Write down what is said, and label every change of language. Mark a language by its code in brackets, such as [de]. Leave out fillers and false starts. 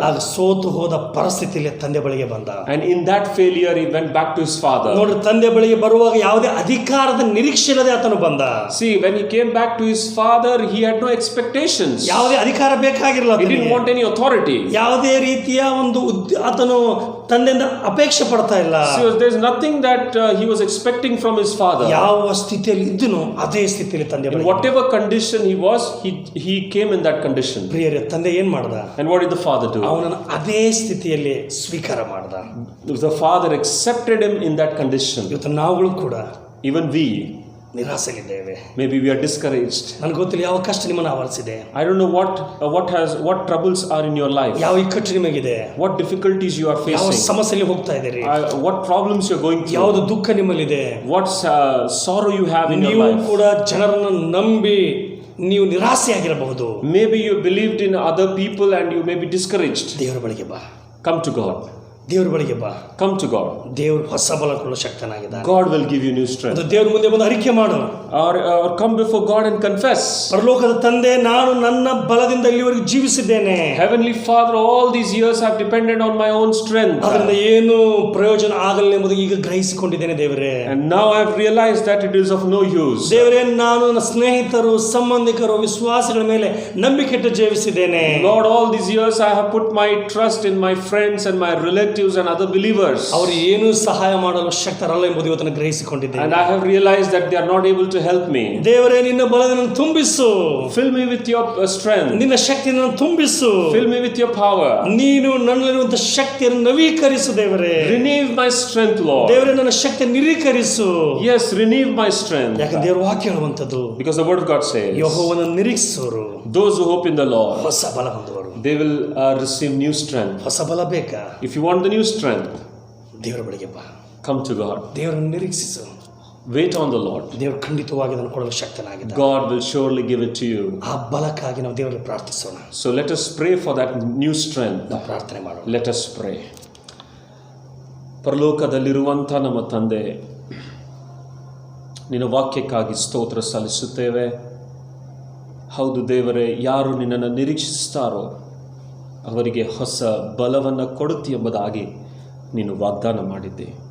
[kn] ಆಗ ಸೋತು ಹೋದ ಪರಿಸ್ಥಿತಿಯಲ್ಲಿ ತಂದೆ ಬಳಿಗೆ ಬಂದ. [en] And in that failure, he went back to his father. [kn] ನೋಡ್ರಿ, ತಂದೆ ಬಳಿಗೆ ಬರುವಾಗ ಯಾವುದೇ ಅಧಿಕಾರದ ನಿರೀಕ್ಷೆ ಇಲ್ಲದೆ ಆತನು ಬಂದ. [en] See, when he came back to his father, he had no expectations. [kn] ಯಾವುದೇ ಅಧಿಕಾರ ಬೇಕಾಗಿರಲಿಲ್ಲ, [en] He didn't want any authority. [kn] ಯಾವುದೇ ರೀತಿಯ ಒಂದು ಆತನು ತಂದೆಯಿಂದ ಅಪೇಕ್ಷೆ ಪಡ್ತಾ ಇಲ್ಲ. [en] So there's nothing that he was expecting from his father. [kn] ಯಾವ ಸ್ಥಿತಿಯಲ್ಲಿ ಇದ್ದನೋ ಅದೇ ಸ್ಥಿತಿಯಲ್ಲಿ ತಂದೆ [en] In [kn] ಬಳಿಗೆ. [en] whatever condition he was, he came in that condition. [kn] ಪ್ರಿಯರೇ, ತಂದೆ ಏನ್ ಮಾಡ್ದ? [en] And what did the father do? [kn] ಅವನನ್ನು ಅದೇ ಸ್ಥಿತಿಯಲ್ಲಿ ಸ್ವೀಕಾರ ಮಾಡ್ದ. [en] The father accepted him in that condition. [kn] ಇವತ್ತು ನಾವುಗಳು ಕೂಡ [en] Even we, [kn] ನಿರಾಸೆಯಲ್ಲಿದ್ದೇವೆ. [en] maybe we are discouraged. [kn] ನನಗೆ ಗೊತ್ತಿಲ್ಲ ಯಾವ ಕಷ್ಟ ನಿಮ್ಮನ್ನು ಆವರಿಸಿದೆ, [en] I don't know what troubles are in your life, [kn] ಯಾವ ಇಕ್ಕಟ್ಟು ನಿಮಗಿದೆ, [en] what difficulties you are [kn] ಯಾವ [en] facing, [kn] ಸಮಸ್ಯೆಯಲ್ಲಿ ಹೋಗ್ತಾ ಇದ್ದೀರಿ, [en] what problems you're going through, [kn] ಯಾವುದು ದುಃಖ ನಿಮ್ಮಲ್ಲಿದೆ. [en] what sorrow you have in your [kn] ನೀವು [en] life. [kn] ಕೂಡ ಜನರನ್ನು ನಂಬಿ ನೀವು ನಿರಾಸೆಯಾಗಿರಬಹುದು. [en] Maybe you believed in other people and you may be discouraged. [kn] ದೇವರ ಬಳಿಗೆ ಬಾ, [en] Come to God. [kn] ದೇವರ ಬಳಿಗೆ ಬಾ. [en] Come to God. [kn] ದೇವರು ಹೊಸ ಬಲ ಕೊಡಲು ಶಕ್ತನಾಗಿದ್ದಾನೆ. [en] God will give you new strength. [kn] ಅದು ದೇವರ ಮುಂದೆ ಬಂದು ಅರಿಕೆ ಮಾಡು. [en] Or come before God and confess. [kn] ಪರಲೋಕದ ತಂದೆ, ನಾನು ನನ್ನ ಬಲದಿಂದ ಇಲ್ಲಿವರೆಗೆ ಜೀವಿಸಿದ್ದೇನೆ. [en] Heavenly Father, all these years have depended on my own strength. [kn] ಅದರಿಂದ ಏನು ಪ್ರಯೋಜನ ಆಗಲ್ಲ ಎಂಬುದು ಈಗ ಗ್ರಹಿಸಿಕೊಂಡಿದ್ದೇನೆ ದೇವರೇ. [en] And now I have realized that it is of no use. [kn] ದೇವರೇ, ನಾನು ನನ್ನ ಸ್ನೇಹಿತರು, ಸಂಬಂಧಿಕರು, ವಿಶ್ವಾಸಗಳ ಮೇಲೆ ನಂಬಿಕೆ ಇಟ್ಟು ಜೀವಿಸಿದ್ದೇನೆ. [en] Lord, all these years I have put my trust in my friends and my relatives and other believers. [kn] ಅವರು ಏನು ಸಹಾಯ ಮಾಡಲು ಶಕ್ತರಲ್ಲ ಎಂಬುದು ಇವತ್ತನ್ನು ಗ್ರಹಿಸಿಕೊಂಡಿದ್ದೇನೆ. [en] And I have realized that they are not able to help me. [kn] ದೇವರೇ, ನಿನ್ನ ಬಲದಿಂದ ತುಂಬಿಸು. [en] Fill me with your strength. [kn] ನಿನ್ನ ಶಕ್ತಿಯನ್ನು ತುಂಬಿಸು. [en] Fill me with your power. [kn] ನೀನು ನನ್ನಲ್ಲಿರುವಂತಹ ಶಕ್ತಿಯನ್ನು ನವೀಕರಿಸು ದೇವರೇ. [en] Renew my strength, Lord. [kn] ದೇವರೇ, ನನ್ನ ಶಕ್ತಿ ನಿರೀಕರಿಸು. [en] Yes, renew my strength. [kn] ಯಾಕಂದ್ರೆ ದೇವರ ವಾಕ್ಯ ಹೇಳುವಂತದ್ದು, [en] Because the word of God says, [kn] ಯೆಹೋವನನ್ನು ನಿರೀಕ್ಷಿಸುವರು [en] those who hope in the Lord, [kn] ಹೊಸ ಬಲ ಹೊಂದುವರು. [en] they will receive new strength. [kn] ಹೊಸ ಬಲ ಬೇಕಾ? [en] If you want the new strength, [kn] ದೇವರ ಬಳಿಗೆ ಬಾ. [en] come to God. [kn] ದೇವರನ್ನು ನಿರೀಕ್ಷಿಸು. [en] Wait on the Lord. [kn] ದೇವರು ಖಂಡಿತವಾಗಿ ಅದನ್ನು ಕೊಡಲು ಶಕ್ತನಾಗಿದ್ದಾನೆ. [en] God will surely give it to you. [kn] ಆ ಬಲಕ್ಕಾಗಿ ನಾವು ದೇವರಲ್ಲಿ ಪ್ರಾರ್ಥಿಸೋಣ. [en] So let us pray for that new strength. [kn] ನಾವು ಪ್ರಾರ್ಥನೆ ಮಾಡೋಣ. [en] Let us pray. [kn] ಪರಲೋಕದಲ್ಲಿರುವಂಥ ನಮ್ಮ ತಂದೆ, ನಿನ್ನ ವಾಕ್ಯಕ್ಕಾಗಿ ಸ್ತೋತ್ರ ಸಲ್ಲಿಸುತ್ತೇವೆ. ಹೌದು ದೇವರೇ, ಯಾರು ನಿನ್ನನ್ನು ನಿರೀಕ್ಷಿಸ್ತಾರೋ ಅವರಿಗೆ ಹೊಸ ಬಲವನ್ನು ಕೊಡುತ್ತಿ ಎಂಬುದಾಗಿ ನೀನು ವಾಗ್ದಾನ ಮಾಡಿದ್ದೆ.